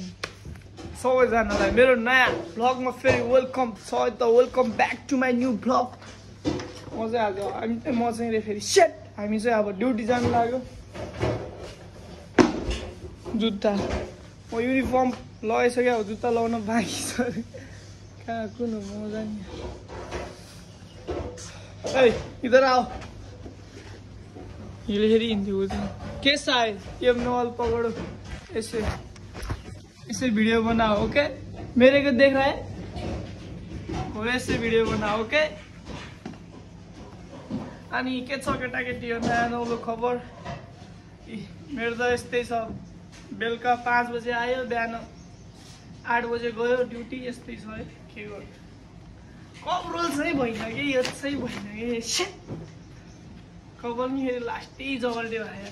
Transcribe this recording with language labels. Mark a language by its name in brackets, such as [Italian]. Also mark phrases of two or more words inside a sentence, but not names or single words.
[Nepali] सबैजनालाई मेरो नयाँ भ्लगमा फेरि वेलकम छ त [English] welcome back to my new vlog. [Nepali] म चाहिँ फेरि सेट हामी चाहिँ अब ड्युटी जानु लाग्यो। जुत्ता म युनिफर्म लगाइसक्यो, अब जुत्ता लगाउन बाँकी छ। कहाँ कुन हो म जाने। [Hindi] ए इधर आओ, [Nepali] ये फेरि हिँड्थ्यो। [Hindi] कैसा है ये नॉल पकड़ो, ऐसे वीडियो बनाओ ओके। मेरे को देख रहा है वैसे वीडियो बनाओ ओके। [Nepali] अनि के छ केटाकेटी नयाँ नौलो खबर। मेरो त यस्तै छ, बेलुका 5 बजे आयो, बिहान 8 बजे गयो ड्युटी। यस्तै छ है, के गर्नु। कभरोल चाहिँ भएन कि यो चाहिँ भएन कि खबर नि फेरि लास्टै जगल्टे भयो।